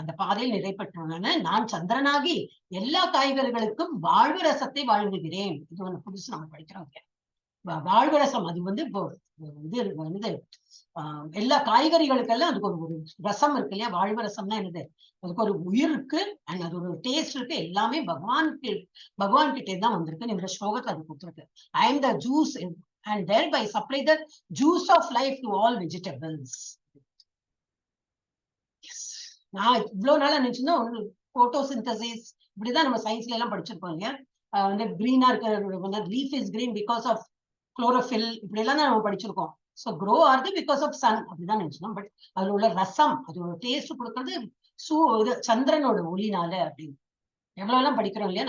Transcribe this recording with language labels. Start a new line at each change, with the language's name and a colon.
Tamil: அந்த பாதையில் நிலை பெற்றவன நான் சந்திரனாகி எல்லா காய்கறிகளுக்கும் வாழ்வு ரசத்தை வாழ்ந்துகிறேன். இது ஒண்ணு புதுசு நம்ம படிக்கிறோம். வாழ்வு ரசம் அது வந்து இப்போ இது வந்து எல்லா காய்கறிகளுக்கெல்லாம் அதுக்கு ஒரு ரசம் இருக்கு இல்லையா? வாழ்வு ரசம்னா என்னது? அதுக்கு ஒரு உயிர் இருக்கு அண்ட் அது ஒரு டேஸ்ட் இருக்கு. எல்லாமே பகவான் கிட்டே தான் வந்திருக்கு. இந்த ஸ்லோகத்தை அது கொடுத்துருக்கு.
English: I am the juice and thereby supply the juice of life to all vegetables.
Tamil: நான் இவ்வளவு நாளா நினைச்சுன்னா போட்டோசிந்தசிஸ் இப்படிதான் நம்ம சயின்ஸ்ல எல்லாம் படிச்சிருக்கோம் இல்லையா? வந்து கிரீனா இருக்கிற
English: leaf is green because of chlorophyll
Tamil: இப்படி எல்லாம் தான் நம்ம படிச்சிருக்கோம். ஸோ க்ரோ ஆகுது
English: because of sun
Tamil: அப்படிதான் நினைச்சோம். பட் அதுல உள்ள ரசம், அதோட டேஸ்ட் கொடுக்கறது இது சந்திரனோட ஒளினால அப்படின்னு எவ்வளவு எல்லாம் படிக்கிறோம் இல்லையா?